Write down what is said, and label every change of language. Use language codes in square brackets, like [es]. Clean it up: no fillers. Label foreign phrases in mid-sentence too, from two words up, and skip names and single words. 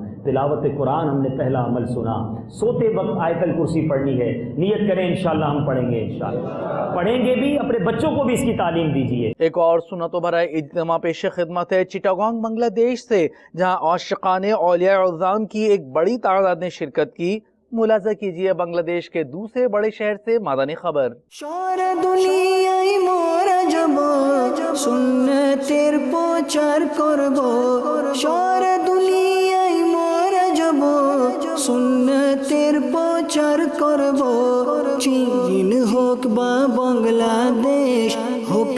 [ur] تلاوت قرآن ہم نے پہلا عمل سنا، سوتے وقت آیت الکرسی پڑھنی ہے، نیت کریں انشاءاللہ ہم پڑھیں گے، انشاءاللہ پڑھیں گے بھی، اپنے بچوں کو بھی اس کی تعلیم دیجیے۔ ایک اور سنتوں بھرا اجتماع پیش خدمت ہے چٹاگانگ بنگلہ دیش سے، جہاں عاشقان اولیاء اعظام کی ایک بڑی تعداد نے شرکت کی۔ ملاحظہ کیجیے بنگلہ دیش کے دوسرے بڑے شہر سے مادانی خبر۔ [bn] شور দুনিয়ায় মোরা যাব সুন্নতের প্রচার করব, শহর দুনিয়ায় মোরা যাব সুন্নতের প্রচার করব, চীন হোক বা বাংলাদেশ হোক